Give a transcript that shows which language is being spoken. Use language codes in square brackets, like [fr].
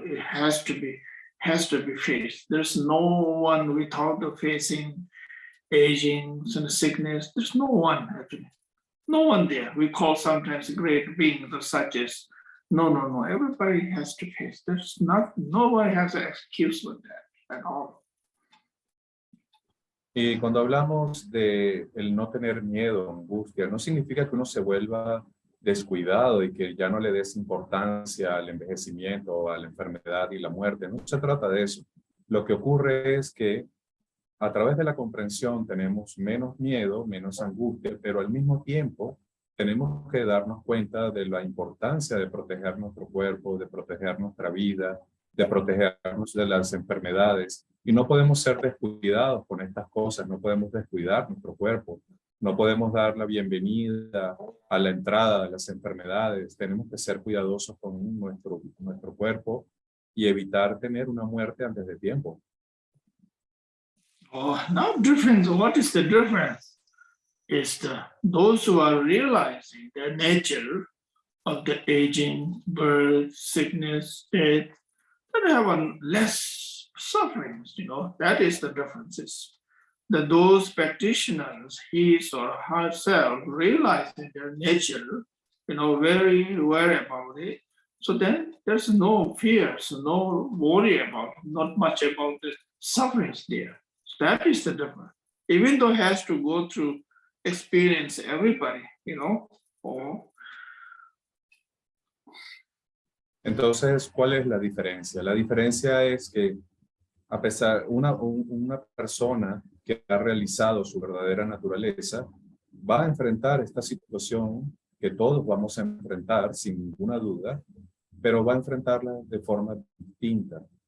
[en] It has to be faced. There's no one without the facing aging and sickness. There's no one actually. No one there. We call sometimes great beings such as no. Everybody has to face. Nobody has an excuse with that at all. [es] Y cuando hablamos de el no tener miedo, angustia, no significa que uno se vuelva descuidado y que ya no le des importancia al envejecimiento o a la enfermedad y la muerte. No se trata de eso. Lo que ocurre es que a través de la comprensión tenemos menos miedo, menos angustia, pero al mismo tiempo tenemos que darnos cuenta de la importancia de proteger nuestro cuerpo, de proteger nuestra vida, de protegernos de las enfermedades. Y no podemos ser descuidados con estas cosas, no podemos descuidar nuestro cuerpo, no podemos dar la bienvenida a la entrada de las enfermedades. Tenemos que ser cuidadosos con nuestro cuerpo y evitar tener una muerte antes de tiempo. [en] Oh, now difference. What is the difference? Is those who are realizing the nature of the aging, birth, sickness, death, that have less sufferings, that is the differences. That those practitioners, his or herself, realizing their nature, very aware about it. So then there's no fear, so no worry about, not much about the sufferings there. So that is the difference. Even though it has to go through experience everybody, or [es] Entonces, ¿cuál es la diferencia? La diferencia es que a pesar, una persona que ha realizado su verdadera naturaleza va a enfrentar esta situación que todos vamos a enfrentar sin ninguna duda, pero va a enfrentarla de forma distinta.